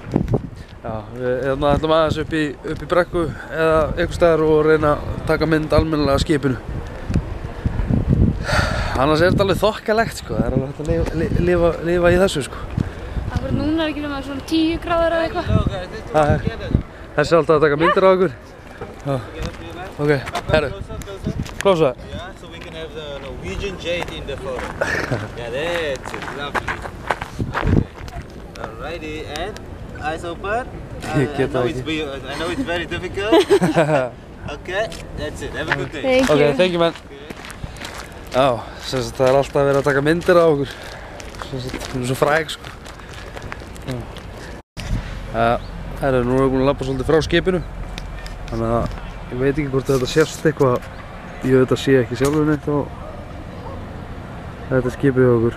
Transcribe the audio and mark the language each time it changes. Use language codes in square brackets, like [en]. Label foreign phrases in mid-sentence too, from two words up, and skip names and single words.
[is] Já, við ætlum aðeins upp í brekku eða einhvers staðar og reyna að taka mynd almennilega af skipinu. Annars er þetta alveg þokkalegt sko, það er alveg hægt að lifa í þessu sko. Akkur núna er ekki nema svona 10 gráður eða eitthvað. Þessi er alltaf að taka myndir á okkur. Ok, herru, [en] close that. Yeah, so we can have the Norwegian jade in the photo. Yeah, that's it, lovely. Alrighty, and eyes open. I know it's very difficult. Okay, that's it, have a good day. Thank you. Ok, thank you man. [is] Já, það er alltaf verið að taka myndir á okkur. Við erum svo fræg sko. Herru, nú erum við búin að labba svolítið frá skipinu. Þannig að ég veit ekki hvort þetta sést eitthvað. Ég auðvitað sé ekki sjálfur neitt á þetta skipið hjá okkur.